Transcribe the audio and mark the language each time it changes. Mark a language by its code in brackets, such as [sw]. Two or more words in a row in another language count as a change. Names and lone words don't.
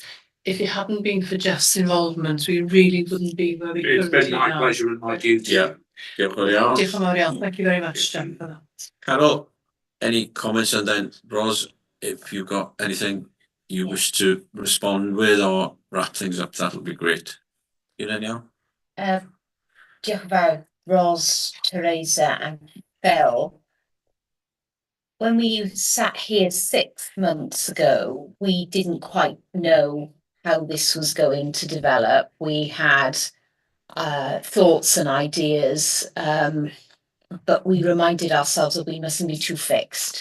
[en] If it hadn't been for Jeff's involvement, we really wouldn't be where we currently are. It's been my pleasure and my duty. Thank you very much, Jeff, for that. Carol, any comments? And then Ros, if you've got anything you wish to respond with or wrap things up, that would be great. [cy] Diolch yn fawr, Ros, [en] Teresa and Phil. When we sat here 6 months ago, we didn't quite know how this was going to develop. We had thoughts and ideas, but we reminded ourselves that we mustn't be too fixed.